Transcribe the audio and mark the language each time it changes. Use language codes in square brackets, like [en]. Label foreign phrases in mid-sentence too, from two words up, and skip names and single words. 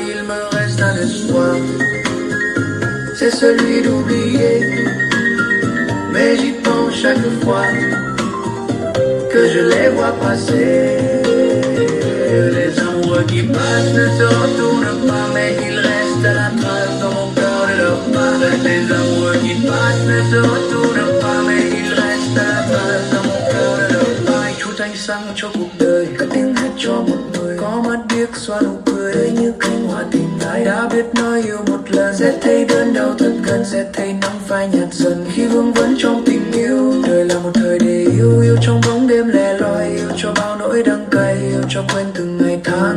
[fr] Il me reste un espoir, c'est celui d'oublier, mais j'y pense chaque fois que je les vois passer. Les amoureux qui passent ne se retournent pas, mais il reste la trace dans mon cœur de leur part. Les amoureux qui passent ne se retournent pas, mais il reste la trace dans mon cœur de leur part. [vi] Chút ánh sáng cho cuộc đời, cất tiếng hát cho một người có mắt biếc xóa nụ cười ấy như cánh hoa tìm lại. Đã biết nói yêu một lần sẽ thấy đớn đau thật gần, sẽ thấy nắng phai nhạt dần khi vương vấn trong tình yêu. Đời là một thời để yêu, yêu trong bóng đêm lẻ loi, yêu cho bao nỗi đắng cay, yêu cho quên từng ngày tháng.